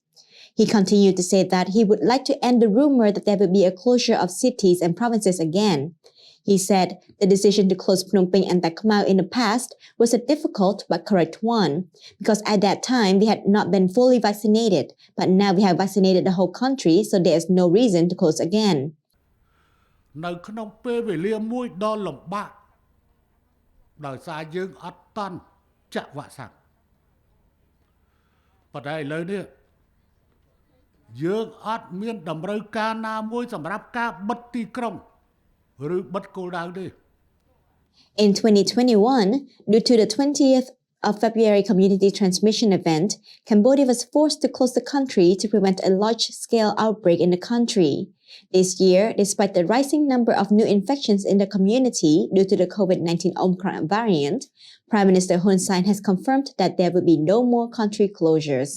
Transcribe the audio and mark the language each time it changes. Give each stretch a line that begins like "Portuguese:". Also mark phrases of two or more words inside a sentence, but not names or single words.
English: He continued to say that he would like to end the rumor that there would be a closure of cities and provinces again. He said the decision to close Phnom Penh and Tak Mau in the past was a difficult but correct one, because at that time we had not been fully vaccinated, but now we have vaccinated the whole country, so there is no reason to close again.
Khmer: នៅក្នុងពេលវេលាមួយដ៏លំបាកដោយសារយើងអត់តាន់ចាក់វ៉ាក់សាំងប៉ុន្តែឥឡូវនេះយើងអត់មានតម្រូវការណាមួយសម្រាប់ការបិទទីក្រុង
English: In 2021, due to the 20th of February community transmission event, Cambodia was forced to close the country to prevent a large-scale outbreak in the country. This year, despite the rising number of new infections in the community due to the COVID-19 Omicron variant, Prime Minister Hun Sen has confirmed that there will be no more country closures.